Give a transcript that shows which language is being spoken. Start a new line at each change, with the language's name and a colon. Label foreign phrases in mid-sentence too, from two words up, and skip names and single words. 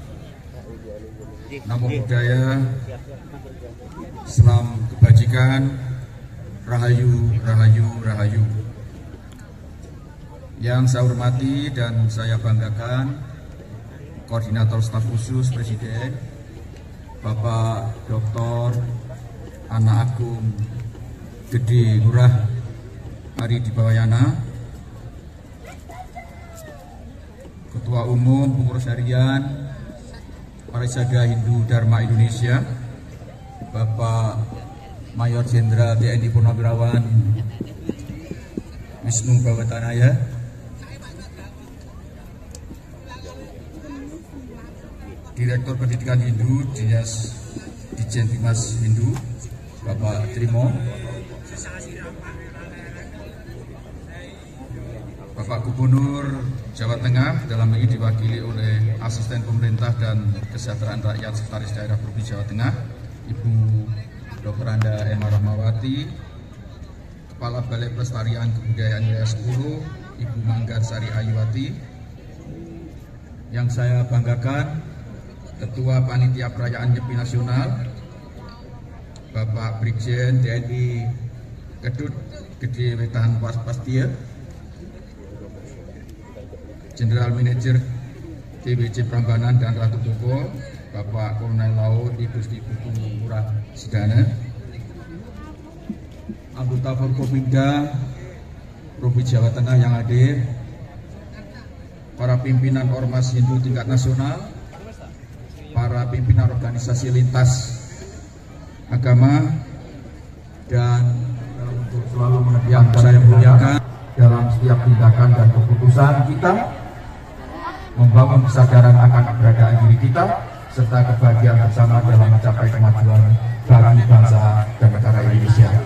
Pali: Namo Buddhaya,
Indonesian: salam kebajikan, rahayu, rahayu, rahayu. Yang saya hormati dan saya banggakan, Koordinator Staf Khusus Presiden, Bapak Dr. Anak Agung Gede Ngurah Hari Dibawayana, Ketua Umum Pengurus Harian Parisuada Hindu Dharma Indonesia, Bapak Mayor Jenderal TNI Purnawirawan Wisnu Bawatanaya, Direktur Pendidikan Hindu Dinas Dijen Bimas Hindu, Bapak Trimo, Bapak Gubernur Jawa Tengah, dalam ini diwakili oleh Asisten Pemerintah dan Kesejahteraan Rakyat Sekretaris Daerah Provinsi Jawa Tengah, Ibu Dr. Anda Emma Rahmawati, Kepala Balai Pelestarian Kebudayaan Wilayah 10, Ibu Manggar Sari Ayuwati. Yang saya banggakan, Ketua Panitia Perayaan Nyepi Nasional, Bapak Brigjen TNI Kedut Gede Wetan Pastia, General Manager TBC Prambanan dan Ratu Boko, Bapak Kolonel Laut Igusti Putu Murah Sidana, anggota Forkopimda Provinsi Jawa Tengah yang hadir, para pimpinan Ormas Hindu tingkat nasional, para pimpinan organisasi lintas agama, dan untuk selalu yang saya muliakan dalam setiap tindakan dan keputusan kita, membangun kesadaran akan keberadaan diri kita, serta kebahagiaan bersama dalam mencapai kemajuan bagi bangsa dan negara Indonesia.